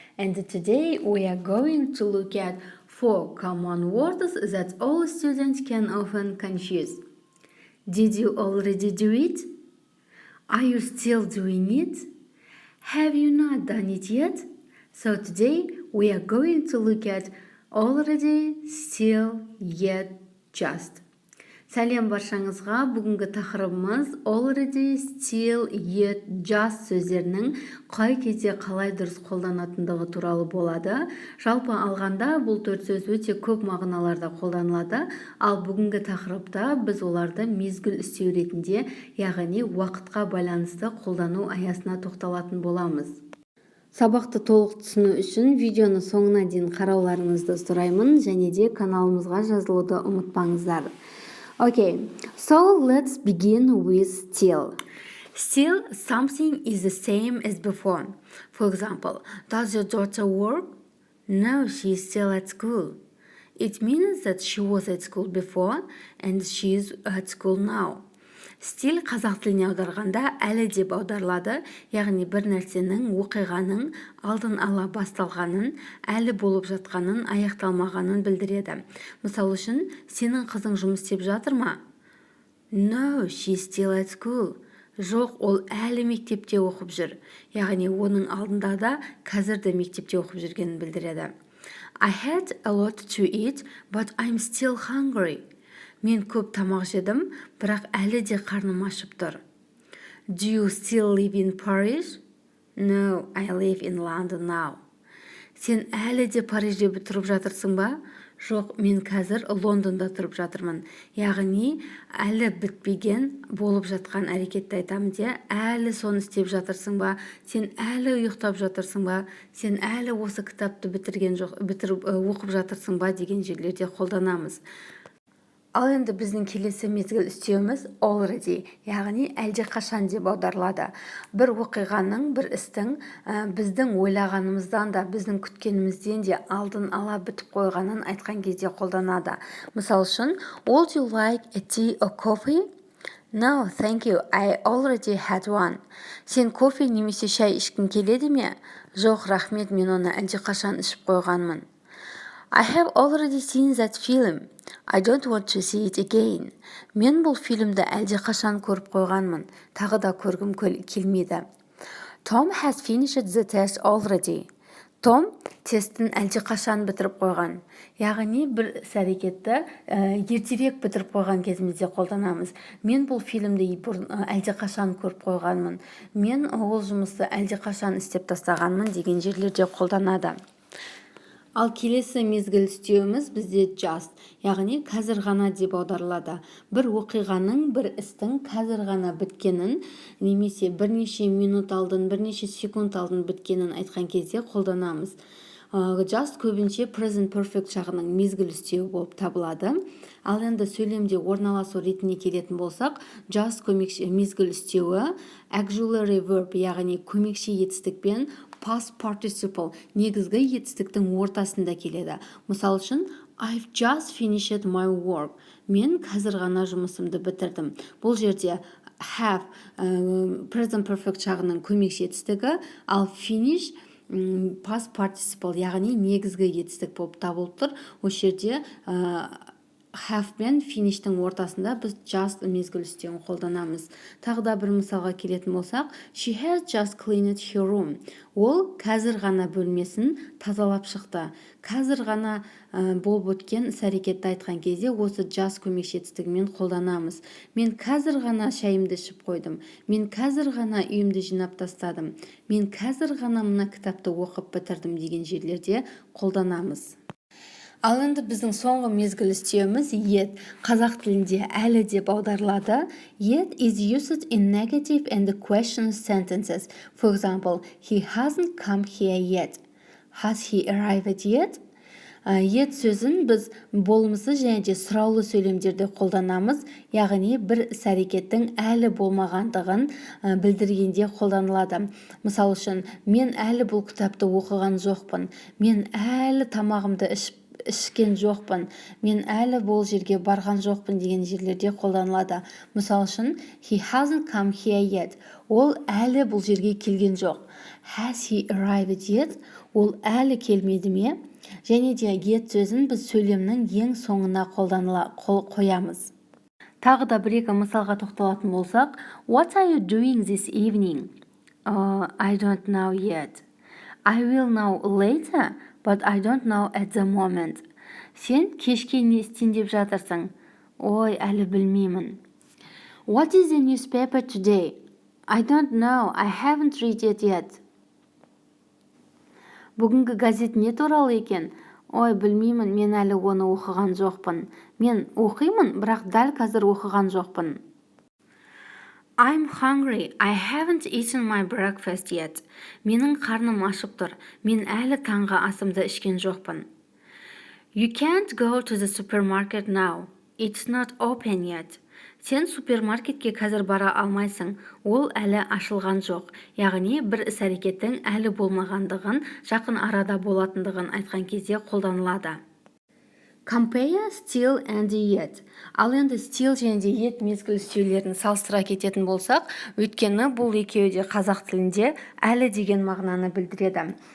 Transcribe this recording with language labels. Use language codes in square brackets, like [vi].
[en] And today we are going to look at 4 common words that all students can often confuse. Did you already do it? Are you still doing it? Have you not done it yet? So today we are going to look at already, still, yet, just. [kk] Сәлем баршаңызға, бүгінгі тақырыбымыз already, still, yet, just сөздерінің қай кезде қалай дұрыс қолданатындығы туралы болады. Жалпы алғанда бұл 4 сөз өте көп мағыналарда қолданылады, ал бүгінгі тақырыпта біз оларды мезгіл істеу ретінде, яғни уақытқа байланысты қолдану аясына тоқталатын боламыз. Сабақты толық түсіну үшін видеоны соңына дейін қарауларыңызды сұраймын, және де каналымызға жазылуды ұмытпаңыздар. [en] Okay, so let's begin with still. Still, something is the same as before. For example, does your daughter work? No, she is still at school. It means that she was at school before and she is at school now. [kk] Still қазақ тіліне аударғанда әлі деп аударылады, яғни бір нәрсенің, оқиғаның алдын ала басталғанын, әлі болып жатқанын, аяқталмағанын білдіреді. Мысал үшін, сенің қызың жұмыс істеп жатыр ма? [en] No, she is still at school. [kk] Жоқ, ол әлі мектепте оқып жүр. Яғни оның алдында да қазір де мектепте оқып жүргенін білдіреді. [en] I had a lot to eat, but I'm still hungry. [kk] Мен көп тамақ жедім, бірақ әлі де қарным ашып тұр. [en] Do you still live in Paris? No, I live in London now. [kk] Сен әлі де Парижде тұрып жатырсың ба? Жоқ, мен қазір Лондонда тұрып жатырмын. Яғни, әлі бітпеген болып жатқан әрекетті айтамын де, әлі соны істеп жатырсың ба? Сен әлі ұйықтап жатырсың ба? Сен әлі осы кітапты бітіріп оқып жатырсың ба деген жерлерде қолданамыз. Ал енді біздің келесі мезгіл істеуіміз already, яғни әлде қашан деп аударылады. Бір оқиғаның, бір істің біздің ойлағанымыздан да, біздің күткенімізден де алдын ала бітіп қойғанын айтқан кезде қолданады. Мысал үшін, [en] would you like a tea or coffee? No, thank you, I already had one. [kk] Сен кофе немесе шай ішкің келеді ме? Жоқ, рахмет, мен оны әлде қашан ішіп қойғанмын. [en] I have already seen that film. I don't want to see it again. [kk] Мен бұл фильмді әлде қашан көріп қойғанмын. Тағы да көргім келмейді. [en] Tom has finished the test already. [kk] Том тестін әлде қашан бітіріп қойған. Яғни бір әрекетті ертерек бітіріп қойған кезімізде қолданамыз. Мен бұл фильмді әлде қашан көріп қойғанмын. Мен ол жұмысты әлде қашан істеп тастағанмын деген жерлерде қолданады. Ал келесі мезгіл істеуіміз бізде just, яғни қазір ғана деп аударылады. Бір оқиғаның, бір істің қазір ғана біткенін, немесе бірнеше минут алдын, бірнеше секунд алдын біткенін айтқан кезде қолданамыз. Just көбінше present perfect жағының мезгіл істеуі болып табылады. Ал енді сөйлемде орналасу ретіне келетін болсақ, just мезгіл істеуі auxiliary verb, яғни көмекші етістікпен past participle, негізгі етістіктің ортасында келеді. Мысал үшін, [en] I've just finished my work. [kk] Мен қазір ғана жұмысымды бітірдім. Бұл жерде have present perfect жағының көмекші етістігі, ал finish past participle, яғни негізгі етістік болып табылып тұр. Осы жерде have пен finish'тің ортасында біз just мезгіл істеуін қолданамыз. Тағы да бір мысалға келетін болсақ, [en] she has just cleaned her room. [kk] Ол қазір ғана бөлмесін тазалап шықты. Қазір ғана болып өткен іс-әрекетті айтқан кезде осы just көмекші етістігімен қолданамыз. Мен қазір ғана шайымды ішіп қойдым. Мен қазір ғана үйімді жинап тастадым. Мен қазір ғана мына кітапты оқып бітірдім деген жерлерде қолданамыз. Ал енді біздің соңғы мезгіл істеуіміз yet. Қазақ тілінде әлі деп аударылады. [en] Yet is used in negative and question sentences. For example, he hasn't come here yet. Has he arrived yet? [kk] Yet сөзін біз болмысы және де сұраулы сөйлемдерде қолданамыз, яғни бір іс-әрекеттің әлі болмағандығын білдіргенде қолданылады. Мысал үшін, мен әлі бұл кітапты оқыған жоқпын. Мен әлі тамағымды ішкен жоқпын. Мен әлі бұл жерге барған жоқпын деген жерлерде қолданылады. Мысал үшін, [en] he hasn't come here yet. [kk] Ол әлі бұл жерге келген жоқ. [en] Has he arrived yet? [kk] Ол әлі келмеді ме? Және де yet сөзін біз сөйлемнің ең соңына қоямыз. Тағы да бір-екі мысалға тоқталатын болсақ, [en] What are you doing this evening? I don't know yet. I will know later, but I don't know at the moment. [kk] Сен кешке не істейін деп жатырсың? Ой, әлі білмеймін. [en] What is the newspaper today? I don't know. I haven't read it yet. [kk] Бүгінгі газет не туралы екен? Ой, білмеймін, мен әлі оны оқыған жоқпын. Мен оқимын, бірақ дәл қазір оқыған жоқпын. [en] I'm hungry. I haven't eaten my breakfast yet. [kk] Менің қарным ашып тұр. Мен әлі таңғы асымды ішкен жоқпын. [en] You can't go to the supermarket now. It's not open yet. [kk] Сен супермаркетке қазір бара алмайсың. Ол әлі ашылған жоқ. Яғни бір іс-әрекеттің әлі болмағандығын, жақын арада болатындығын айтқан кезде қолданылады. [en] Compare still and yet. [kk] Ал енді still және де yet мезгіл үстеулерін салыстыра кететін болсақ, өйткені бұл екеуі де қазақ тілінде әлі деген мағынаны білдіреді.